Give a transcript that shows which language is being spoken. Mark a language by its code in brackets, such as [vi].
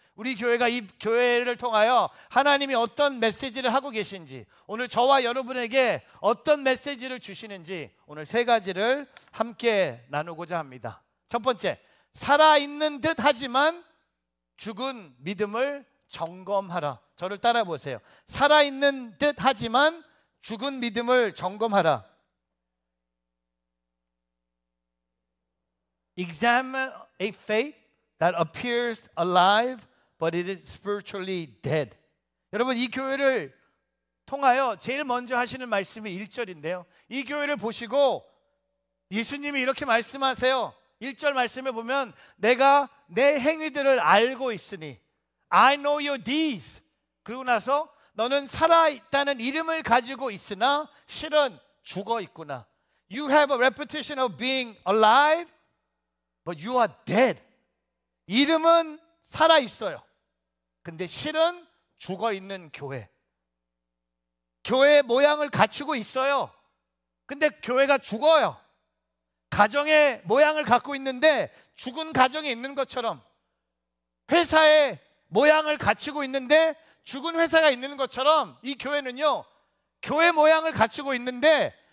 [ko] 우리 교회가 이 교회를 통하여 하나님이 어떤 메시지를 하고 계신지, 오늘 저와 여러분에게 어떤 메시지를 주시는지 오늘 3가지를 함께 나누고자 합니다. 첫 번째, 살아있는 듯 하지만 죽은 믿음을 점검하라. 저를 따라 보세요. 살아있는 듯 하지만 죽은 믿음을 점검하라. [en] Examine a faith that appears alive but it is spiritually dead. [ko] 여러분, 이 교회를 통하여 제일 먼저 하시는 말씀이 1절인데요 이 교회를 보시고 예수님이 이렇게 말씀하세요. 1절 말씀에 보면 내가 내 행위들을 알고 있으니 [en] I know your deeds. [ko] 그러고 나서 너는 살아있다는 이름을 가지고 있으나 실은 죽어 있구나. [en] You have a reputation of being alive but you are dead. [ko] 이름은 살아있어요. 근데 실은 죽어 있는 교회. 교회의 모양을 갖추고 있어요. 근데 교회가 죽어요. 가정의 모양을 갖고 있는데 죽은 가정이 있는 것처럼, 회사의 모양을 갖추고 있는데 죽은 회사가 있는 것처럼 이 교회는요, 교회 모양을 갖추고 있는데